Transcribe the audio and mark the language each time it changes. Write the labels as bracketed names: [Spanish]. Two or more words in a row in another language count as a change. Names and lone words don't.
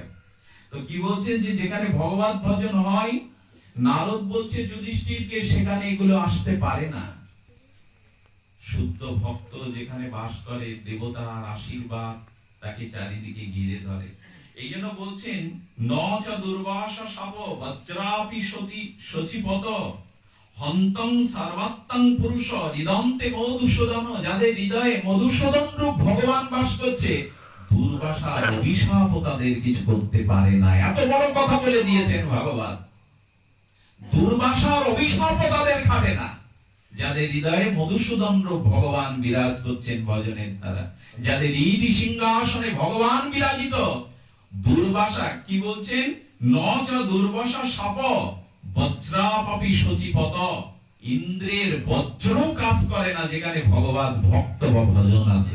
[Bangla] তো কি বলছে, যে যেখানে ভগবত ভজন হয়, নারদ বলছে যুধিষ্ঠিরকে, সেখানে এগুলো আসতে পারে না। শুদ্ধ ভক্ত যেখানে বাস করে, দেবতার আশীর্বাদ তাকে চারিদিকে ঘিরে ধরে। এই জন্য বলছেন, [Sanskrit] ন চ দুর্বাসা শাপ বজ্রাপি সচিপত হন্তং সর্বাত্মং পুরুষ হৃদন্তে মধুসূদন। [Bangla] যাদের হৃদয়ে মধুসূদন রূপ ভগবান বাস করছে, দুর্বাসার অভিশাপ তাদের কিছু করতে পারে না। এত বড় কথা বলে দিয়েছেন ভগবান, দুর্বাসার অভিশাপ তাদের খাবে না। যাদের হৃদয়ে মধুসূদন রূপ ভগবান বিরাজ করছেন ভজনের দ্বারা, যাদের হৃদি সিংহাসনে ভগবান বিরাজিত, দুর্বাসা কি বলছেন, [Sanskrit] ন চ দুর্বাসা শাপ বজ্রাপি সচিপত, [Bangla] ইন্দ্রের বজ্র কাজ করে না যেখানে ভগবান ভক্ত বা ভজন আছে।